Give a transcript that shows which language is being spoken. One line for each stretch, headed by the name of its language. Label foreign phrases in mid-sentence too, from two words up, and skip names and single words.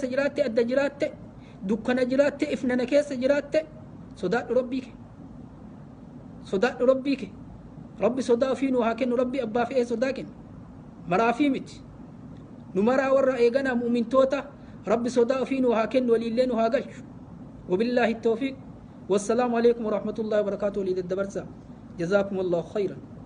Oromo: jiraatte adda jiraatte dukkana jiraatte ifnana keessa jiraatte sodaadhu rabbii kee sodaadhu rabbii kee rabbi sodaa ofii nu haa kennu rabbi abbaa fe'ee sodaa kennu maraafii miti nu maraa warra eeganaa mu'mintoota rabbi sodaa ofii nu haa kennu waliillee nu haa galchu
Arabic: وبالله التوفيق والسلام عليكم ورحمة الله وبركاته لدى الدبرسة جزاكم الله خيرا